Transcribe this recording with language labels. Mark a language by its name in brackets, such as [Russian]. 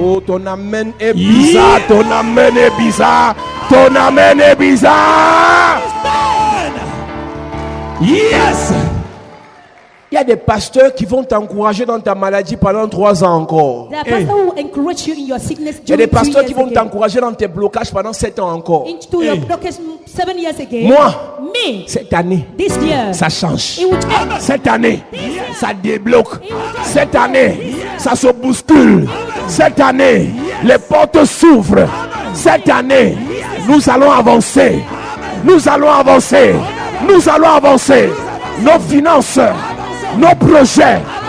[French] Oh, ton amen est bizarre, ton amen est bizarre, ton amen est bizarre. [English] Yes. [French] Il y a des pasteurs qui vont t'encourager dans ta maladie pendant 3 ans encore. [English] There are pastors who will encourage you in your sickness [French] Il y a des [English] during 3 [French] pasteurs qui [English] years [French] vont [English] again. [French] t'encourager dans tes blocages pendant 7 ans encore. [English] Into your blockage 7 years again. [French] Moi, [English] Me, [French] cette année, [English] this year, [French] ça change. [English] it will change. [French] Cette année, ça débloque. Cette année, ça se bouscule. Cette année, les portes s'ouvrent. Cette année, nous allons avancer. Nous allons avancer. Nous allons avancer. Nos finances, nos projets